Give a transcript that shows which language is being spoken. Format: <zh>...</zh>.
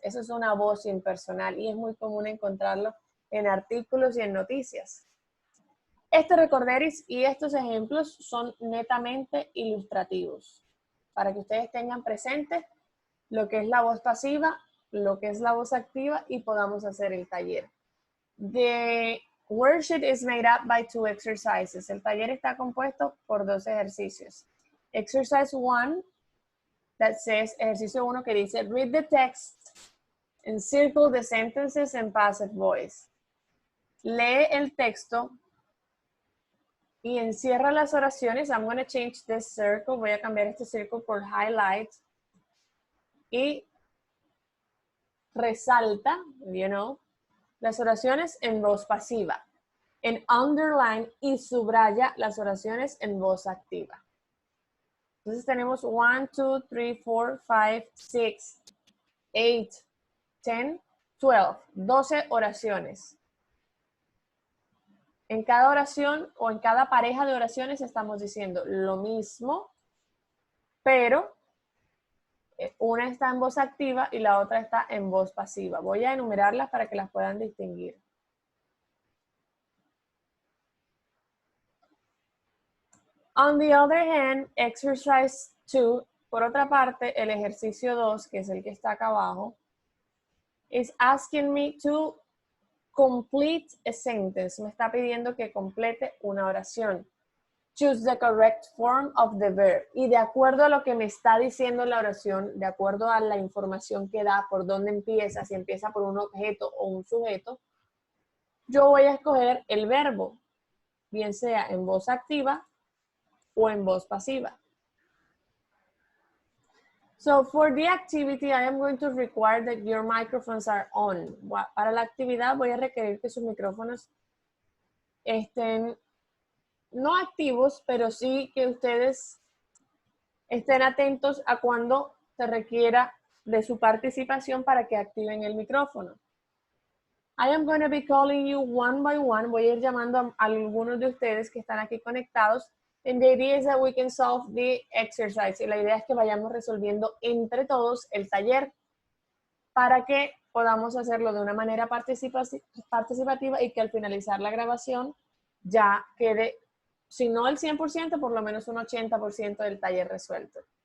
<es>Eso es una voz impersonal y es muy común encontrarlo en artículos y en noticias. Este recorderis y estos ejemplos son netamente ilustrativos, para que ustedes tengan presente lo que es la voz pasiva, lo que es la voz activa y podamos hacer el taller.</es> <en>The worksheet is made up by 2 exercises.</en> <es>El taller está compuesto por 2 ejercicios.</es> <en>Exercise 1, that says,</en> <es>ejercicio 1 que dice,</es> <en>read the text and circle the sentences in passive voice.</en> <es>Lee el texto y encierra las oraciones.</es> <en>I'm going to change this circle.</en> <es>Voy a cambiar este círculo por highlight. Y resalta,</es> <en>you know,</en> <es>las oraciones en voz pasiva. En underline y subraya las oraciones en voz activa. Entonces tenemos 1, 2, 3, 4, 5, 6, 8, 10, 12, 12 oraciones. En cada oración o en cada pareja de oraciones estamos diciendo lo mismo, pero una está en voz activa y la otra está en voz pasiva. Voy a enumerarlas para que las puedan distinguir.</es> <en>On the other hand, exercise 2</en> <es>por otra parte, el ejercicio 2, que es el que está acá abajo,</es> <en>is asking me to complete a sentence.</en> <es>Me está pidiendo que complete una oración.</es> <en>Choose the correct form of the verb.</en> <es>Y de acuerdo a lo que me está diciendo la oración, de acuerdo a la información que da, por dónde empieza, si empieza por un objeto o un sujeto, yo voy a escoger el verbo, bien sea en voz activa o en voz pasiva.</es> <en>So for the activity, I am going to require that your microphones are on.</en> <es>Para la actividad voy a requerir que sus micrófonos estén no activos, pero sí que ustedes estén atentos a cuando se requiera de su participación para que activen el micrófono.</es> <en>I am going to be calling you one by one.</en> <es>Voy a ir llamando a algunos de ustedes que están aquí conectados.</es> <en>And the idea is that we can solve the exercise.</en> <es>Y la idea es que vayamos resolviendo entre todos el taller para que podamos hacerlo de una manera participativa y que al finalizar la grabación ya quede, si no el 100%, por lo menos un 80% del taller resuelto.</es>